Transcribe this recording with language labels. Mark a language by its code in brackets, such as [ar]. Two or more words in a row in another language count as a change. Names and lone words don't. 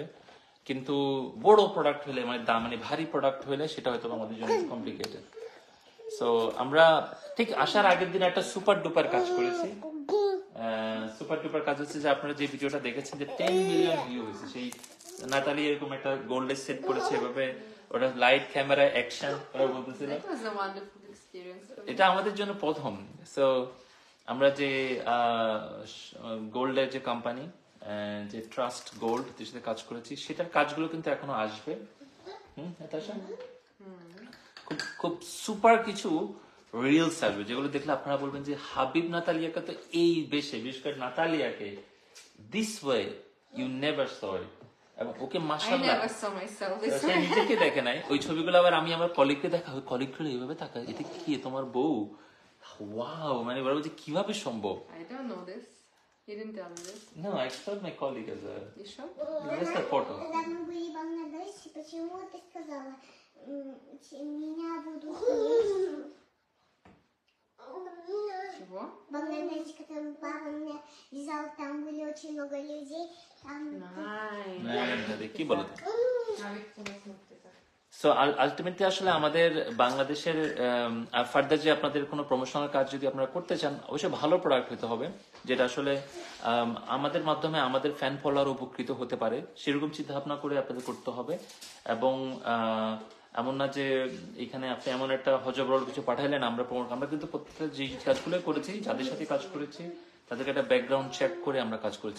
[bn] কিন্তু বড় প্রোডাক্ট হলে, মানে ভারী প্রোডাক্ট হলে, সেটা হয়তো আমাদের জন্য কমপ্লিকেটেড। সো আমরা ঠিক আসার আগের দিন একটা [en] super duper [bn] কাজ করেছি। [en] super duper [bn] কাজ হচ্ছে যে আপনারা যে ভিডিওটা দেখেছেন যে 10 মিলিয়ন ভিউ হয়েছে, সেই নাতালি এরকম একটা গোল্ডের সেট করেছে, এভাবে ওটা [en] light camera action [bn] ওরা বলতেছিল। [en] It was a wonderful experience. [bn] এটা আমাদের জন্য প্রথম। সো আমরা যে গোল্ডের যে কোম্পানি, যে ট্রাস্ট গোল্ড, যে সাথে কাজ করেছি, সেটার কাজগুলো কিন্তু এখনো আসবে। খুব সুপার কিছু রিলস আসবে যেগুলো দেখলে আপনারা বলবেন যে হাবিব নাতালিয়াকে তো এই বেশে, বিশেষ করে নাতালিয়াকে [en] this way you never saw it. [bn] এবং ওকে [en] I [ar] ما شاء الله [en] never saw myself this [bn] সে [en] way. [bn] নিজেকে দেখে নাই ওই ছবিগুলো, আবার আমি আমার কলিগকে দেখা, ওই কলিগগুলো এইভাবে তাকায়, এটা কি তোমার বউ? ওয়াও, মানে বলবো যে কিভাবে সম্ভব। [en] I don't know this. You didn't tell me this. No, I told my colleague as a You sure? just a photo. [ru] Когда мы были в Бангладеше, почему ты сказала, меня будут Чего? в Бангладеше, когда папа меня вязал, там были очень много людей, там... [en] Nice. [bn] কি বলো? [ru] Навик тебя смотрит. [bn] সো আলটিমেটলি আসলে আমাদের বাংলাদেশের ফার্দার যে আপনাদের কোনো প্রমোশনাল কাজ যদি আপনারা করতে চান, অবশ্যই ভালো প্রোডাক্ট হতে হবে, যেটা আসলে আমাদের মাধ্যমে আমাদের [en] fan follower [bn] উপকৃত হতে পারে, সেরকম চিন্তা ভাবনা করে আপনাদের করতে হবে। এবং এমন না যে এখানে আপনি এমন একটা হজবরল কিছু পাঠাইলেন, আমরা কিন্তু প্রত্যেকটা যে কাজগুলো করেছি, যাদের সাথে কাজ করেছি তাদেরকে একটা [en] background check [bn] করে আমরা কাজ করেছি।